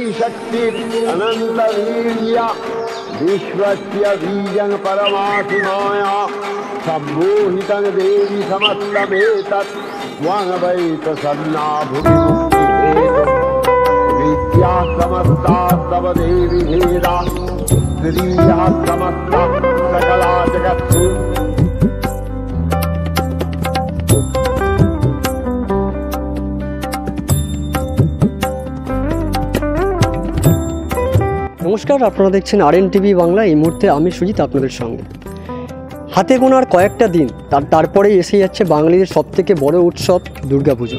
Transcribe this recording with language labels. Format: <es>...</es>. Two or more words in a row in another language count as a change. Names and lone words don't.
<sa>शक्ति अनंत वीर्य विश्वस्य बीजं परमासि माया सम्मोहितं देवी समस्तमेतत् त्वं वै प्रसन्ना भुवि मुक्तिहेतुः विद्या समस्ता तव देवी भेदा स्त्रियः समस्ता सकला जगत्सु।</sa> <bn>নমস্কার, আপনারা দেখছেন RN TV বাংলা। এই মুহূর্তে আমি সুজিত আপনাদের সঙ্গে। হাতে গোনার কয়েকটা দিন তারপরেই এসে যাচ্ছে বাঙালিদের সবথেকে বড় উৎসব দুর্গাপুজো।</bn>